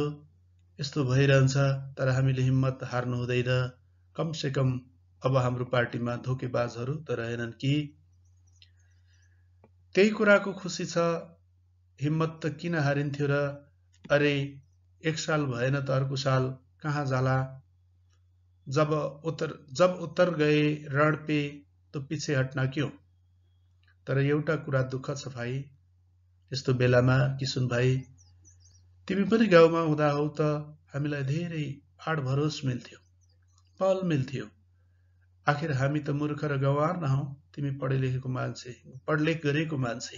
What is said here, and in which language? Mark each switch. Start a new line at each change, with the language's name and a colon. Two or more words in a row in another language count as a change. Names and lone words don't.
Nepali: यस्तो भइरहन्छ, तर हामीले हिम्मत हार्नु हुँदैन।
Hindi: कम से कम
Nepali: अब हाम्रो पार्टीमा धोकेबाजहरू त रहेनन् कि। त्यही कुराको खुसी छ, हिम्मत त किन हारिन्थ्यो र। अरे 1 साल भएन त अर्को साल कहाँ जाला।
Hindi: जब उत्तर गए रण पे तो पीछे हट्ना क्यों।
Nepali: तर एउटा कुरा दुःख छ भाइ, यस्तो बेलामा किशुन भाइ, तिमी पनि गाउँमा हुँदा हौ त हामीलाई धेरै आड भरोस मिल्थ्यो, पहल मिल्थ्यो। आखिर हामी त मूर्ख र गँवार नहौ, तिमी पढलेख गरेको मान्छे।